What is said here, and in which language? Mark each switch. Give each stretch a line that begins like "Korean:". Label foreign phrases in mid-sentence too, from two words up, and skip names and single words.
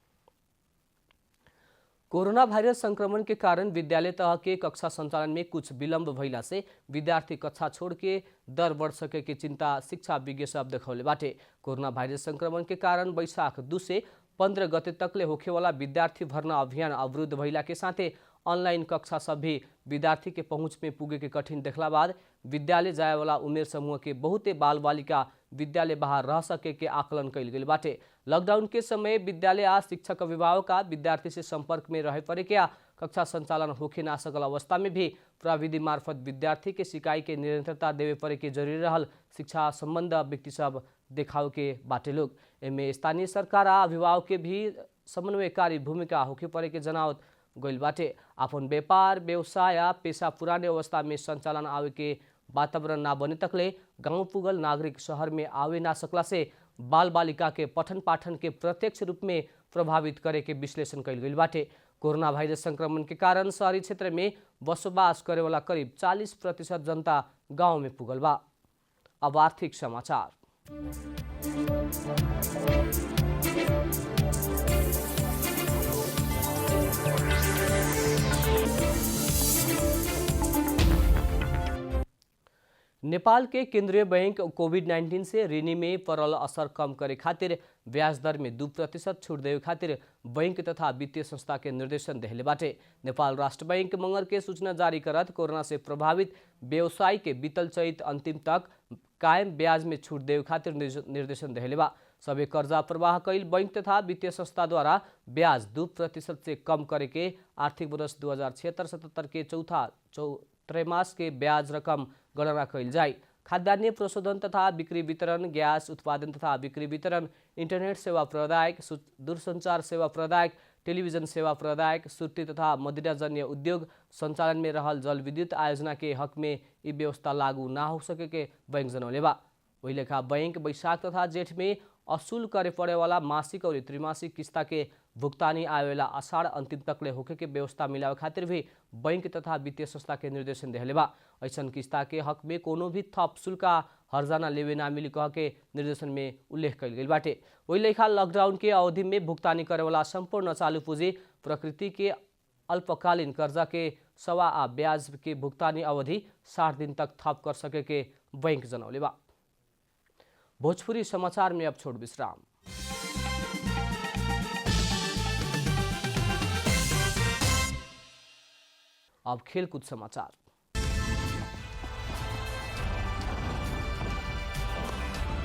Bhojpuri: कोरोना वायरस संक्रमण के कारण विद्यालय तह के कक्षा संचालन में कुछ विलम्ब भइला से विद्यार्थी कक्षा छोड़ के दर बढ़ सके के चिंता शिक्षा विज्ञ सब देखौले बाटे। कोरोना वायरस संक्रमण के कारण वैशाख 2 से 15 गते तकले होखे वाला विद्यार्थी भर्ना अभियान अवरुद्ध भइला के साथे ऑनलाइन कक्षा सब भी विद्यार्थी के पहुंच में पुगे के कठिन देखला बाद विद्यालय जाए वाला उमेर समूह के बहुते बाल बालिका विद्यालय बाहर रह सके के आकलन कैल गेल बाटे। लॉकडाउन के समय विद्यालय आ शिक्षक अभिभावक विद्यार्थी से संपर्क में रहे पड़े के कक्षा संचालन होखे ना सकल अवस्था में भी प्रविधि मार्फत विद्यार्थी के सिकाई के निरंतरता देवे पड़े के जरूरी रहल शिक्षा संबंध व्यक्ति सब देखाव के बाटे लोग। एमे स्थानीय सरकार आ अभिभावक के भी समन्वयकारी भूमिका होखे पड़े के जनावत गइल बाटे। अपन व्यापार व्यवसाय या पेशा पुराने अवस्था में संचालन आवे के वातावरण ना बने तकले गांव पुगल नागरिक शहर में आवे ना सकला से बाल बालिका के पठन पाठन के प्रत्यक्ष रूप में प्रभावित करे के विश्लेषण कैल गइल बाटे। कोरोना वायरस संक्रमण के कारण शहरी क्षेत्र में बसोबास करे वाला करीब 40% जनता गांव में पुगल बा। अब आर्थिक समाचार। नेपाल के केंद्रीय बैंक कोविड-19 से ऋणी में पड़ल असर कम करे खातिर ब्याज दर में 2% छूट देवे खातिर बैंक तथा वित्तीय संस्था के निर्देशन देहले बाटे। नेपाल राष्ट्र बैंक मंगर के सूचना जारी करत कोरोना से प्रभावित व्यवसाय के बीतल चैत अंतिम तक कायम ब्याज में छूट देवे खातिर निर्देशन देहले बा। सभी कर्जा प्रवाह कैल बैंक तथा वित्तीय संस्था द्वारा ब्याज 2% से कम करे के आर्थिक वर्ष 2076-77 के चौथा त्रैमास के ब्याज रकम गणना कैल जाए। खाद्यान्न प्रशोधन तथा बिक्री वितरण, गैस उत्पादन तथा बिक्री वितरण, इंटरनेट सेवा प्रदायक, दूरसंचार सेवा प्रदायक, टेलीविजन सेवा प्रदायक, सुर्ती तथा मदिराजन्य उद्योग संचालन में रहल जल विद्युत आयोजना के हक में ये व्यवस्था लागू ना हो सके के बैंक जनौले बा। वही लेखा बैंक वैशाख तथा जेठ में असूल करे पड़े वाला मासिक और त्रिमासिक किस्ता के भुगतानी आवेला आषाढ़ अंतिम तकले होके के व्यवस्था मिलावे खातिर भी बैंक तथा वित्तीय संस्था के निर्देशन देहले बा। ऐसन किस्ता के हक में कोनो भी थप शुल्क हर्जाना लेवे ना मिली कह के निर्देशन में उल्लेख कैल गई बाटे। वही लेखा लॉकडाउन के अवधि में भुगतानी करे वाला संपूर्ण चालू पूंजी प्रकृति के अल्पकालीन कर्जा के सवा आ ब्याज के भुगतानी अवधि 60 दिन तक थप कर सके के बैंक जनौले बा। भोजपुरी समाचार में अब छोड़ विश्राम। अब खेलकूद समाचार।